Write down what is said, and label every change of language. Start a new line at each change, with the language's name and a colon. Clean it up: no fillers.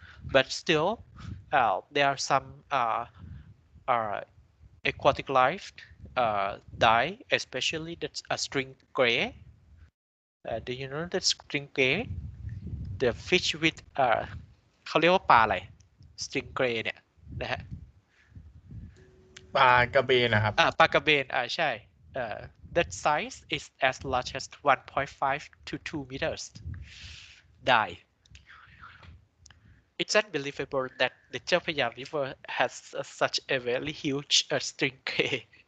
English: But still, there are some aquatic life die, especially that's a stingray. Do you know that stingray? The fish with
Thai: เขาเรียกว่าปลาอะไร stingray เนี่ยนะฮะ ปลากระเบนนะครับ ปลากระเบนใช่
English: that size is as large as 1.5 to 2 meters die. It's unbelievable that the Chao Phraya River has such a very huge string crane.